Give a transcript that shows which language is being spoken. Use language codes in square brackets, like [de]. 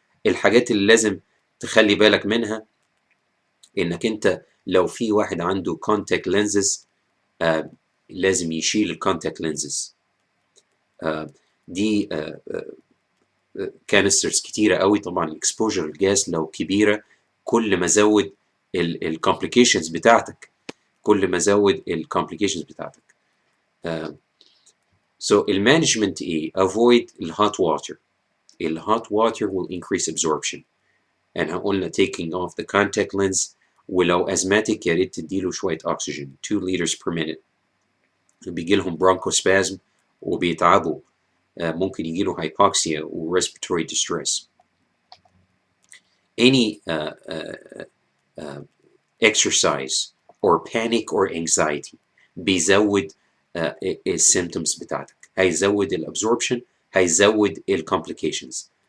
[ar] الحاجات اللي لازم تخلي بالك منها انك انت لو في واحد عنده كونتاكت لينزز لازم يشيل الكونتاكت لينزز. دي كانسترز كتيره قوي طبعا. الاكسبوجر الجاز لو كبيره كل ما زود الكومبليكيشنز بتاعتك، كل ما زود الكومبليكيشنز بتاعتك. [en] So [ar] المانجمنت ايه؟ [en] avoid the hot water. The hot water will increase absorption. and [ar] قلنا [en] taking off the contact lens. [ar] ولو asthmatic يا ريت تديله شوية oxygen [en] 2 liters per minute. [ar] بيجي لهم bronchospasm وبيتعبوا، ممكن يجي له hypoxia و [en] respiratory distress. Any exercise or panic or anxiety [ar] بيزود السيمتومز بتاعتك، هيزود الابزوربشن، هيزود الكومبليكيشنز.